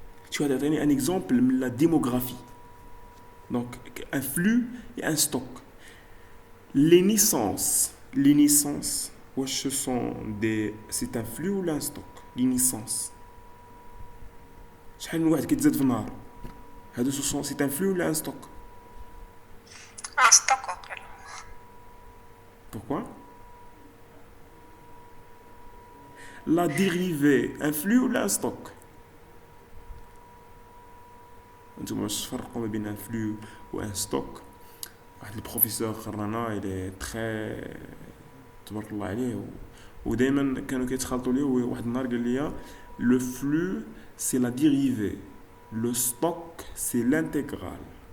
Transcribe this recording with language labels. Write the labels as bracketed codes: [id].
[fr] Tu vas donner un exemple de la démographie. Donc, un flux et un stock. Les naissances, c'est un flux ou un stock? Les naissances. [ar] شحال من واحد كيتزاد في النهار هادو [fr] c'est un flux ou un stock? Un stock, ok. Pourquoi? La dérivée, un flux ou un stock? [ar] انتم واش تفرقوا ما بين [fr] un flux ou un stock؟ [ar] واحد البروفيسور خرانا [fr] il est très [ar] تبارك الله عليه ودائما كانوا كيتخلطوا ليه واحد النهار قال لي [fr] le flux c'est la dérivée, le stock c'est l'intégrale.